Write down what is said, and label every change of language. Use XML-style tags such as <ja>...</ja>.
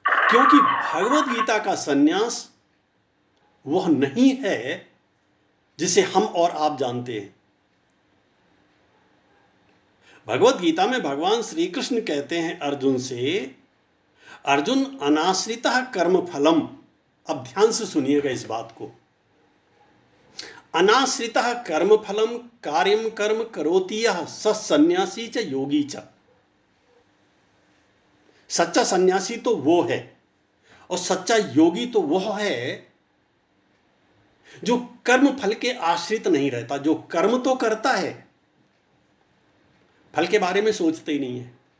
<hi>क्योंकि भगवत गीता का सन्यास वह नहीं है जिसे हम और आप जानते हैं। भगवत गीता में भगवान श्री कृष्ण कहते हैं अर्जुन से, अर्जुन</hi> <sa>अनाश्रितः कर्म फलम।</sa> <hi>अब ध्यान से सुनिएगा इस बात को।</hi> <sa>अनाश्रितः कर्म फलम कार्यम कर्म करोति यः स सन्यासी च योगी च।</sa> <hi>सच्चा सन्यासी तो वो है और सच्चा योगी तो वह है जो कर्म फल के आश्रित नहीं रहता, जो कर्म तो करता है, फल के बारे में सोचते ही नहीं है।</hi>